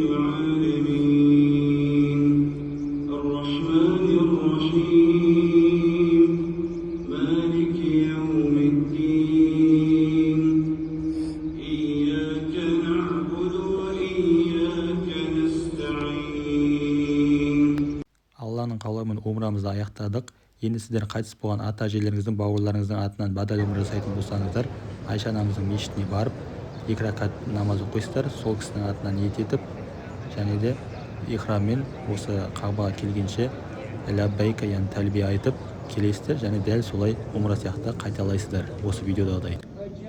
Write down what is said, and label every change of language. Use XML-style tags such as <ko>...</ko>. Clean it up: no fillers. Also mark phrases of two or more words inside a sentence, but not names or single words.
<ar>العالمين الرحمن الرحيم مالك يوم الدين إياك نعبد وإياك نستعين.</ar> <kk>Алланың қалауымен умрамызды аяқтадық. Енді сіздер қайтыс болған ата-әжелеріңіздің, бауырларыңыздың атынан бадал умра жасайтын болсаңыздар, Айша анамыздың мешітіне барып 2 ракат намаз оқисыздар, сол кісінің атынан ниет етіп, және де ихраммен осы Қағбаға келгенше лаббайка, яғни тәлбие айтып келесіздер, және дәл солай умра сияқты қайталайсыздар осы видеодағыдай.</kk>